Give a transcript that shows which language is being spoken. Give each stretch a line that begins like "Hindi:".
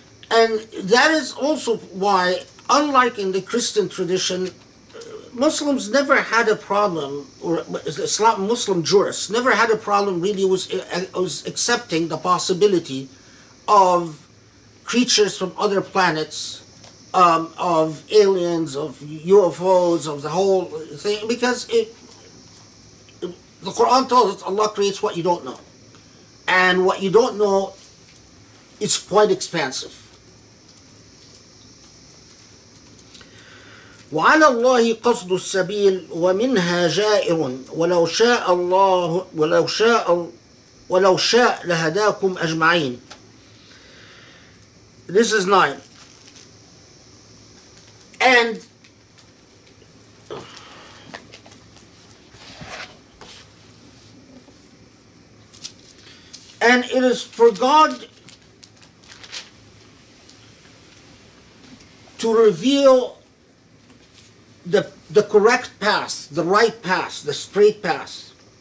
English: And that is also why, unlike in the Christian tradition, Muslims never had a problem, or Muslim jurists never had a problem really was accepting the possibility of creatures from other planets, of aliens, of UFOs, of the whole thing, because the Quran tells us Allah creates what you don't know. And what you don't know is quite expansive.
Arabic: وعلى الله قصد السبيل ومنها جائر ولو شاء الله ولو شاء لهداكم أجمعين.
English: This is 9. And it is for God to reveal the correct path, the right path, the straight path.